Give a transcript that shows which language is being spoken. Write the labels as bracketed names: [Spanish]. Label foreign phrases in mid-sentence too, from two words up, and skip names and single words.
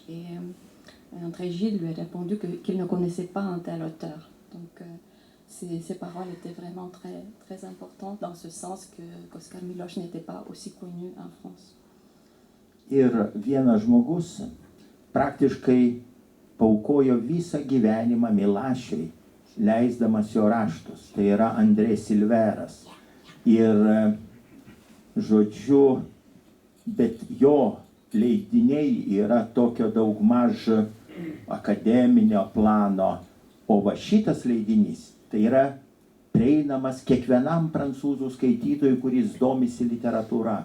[French] Et André Gide lui a répondu qu'il ne connaissait pas un tel auteur. Donc ces paroles étaient vraiment très, très importantes dans ce sens qu'Oscar Miloš n'était pas aussi connu en France. [Lithuanian] Ir vienas žmogus praktiškai paaukojo visą gyvenimą Milašiui, leisdamas jo raštus. Tai yra Andrė Silveras. Ir žodžiu, bet jo leidiniai yra tokio daugmaž akademinio plano, o va šitas leidinys tai yra prieinamas kiekvienam prancūzų skaitytojui, kuris domisi literatūra.